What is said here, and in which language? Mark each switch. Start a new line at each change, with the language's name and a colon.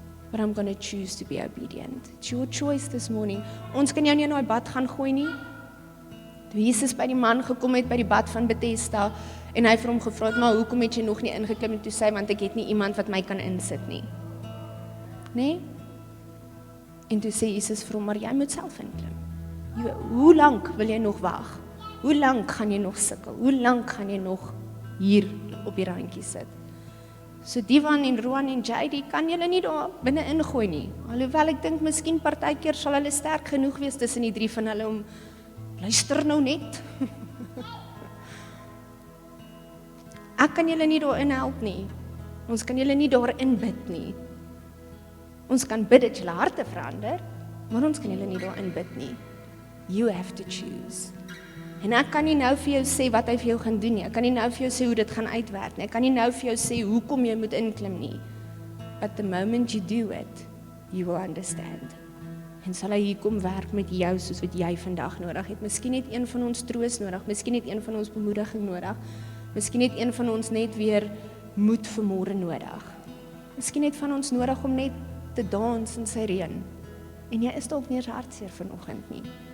English: But I'm going to choose to be obedient. It's your choice this morning.
Afrikaans: Ons kan jou nie in daai bad gaan gooi nie. Toe Jesus by die man gekom het by die bad van Bethesda, en hy vir hom gevra het, maar hoekom het jy nog nie ingeklim? En toe sê hy, want ek het nie iemand wat my kan insit nie. Nee? En toe sê Jesus vir hom, maar jy moet self inklim. Hoe lank wil jy nog wag? Hoe lank gaan jy nog sukkel? Hoe lank gaan jy nog hier op die randjie sit? So Divan en Roan en JD kan julle nie daar binne ingooi nie. Alhoewel ek dink, miskien partykeer sal hulle sterk genoeg wees tussen die drie van hulle om, luister nou net. Ek kan julle nie daarin help nie. Ons kan julle nie daarin bid nie. Ons kan bid dat julle harte verander, maar ons kan julle nie daarin bid nie.
English: You have to choose.
Afrikaans: En ek kan nie nou vir jou sê wat hy vir jou gaan doen nie. Ek kan nie nou vir jou sê hoe dit gaan uitwerk nie. Ek kan nie nou vir jou sê hoekom jy moet inklim nie.
English: But the moment you do it, you will understand.
Afrikaans: En sal hy hier kom werk met jou soos wat jy vandag nodig het. Miskien het een van ons troos nodig, miskien het een van ons bemoediging nodig, miskien het een van ons net weer moed vir môre nodig. Miskien het van ons nodig om net te dans in sy reën. En jy is dalk nie eens hartseer vanoggend nie.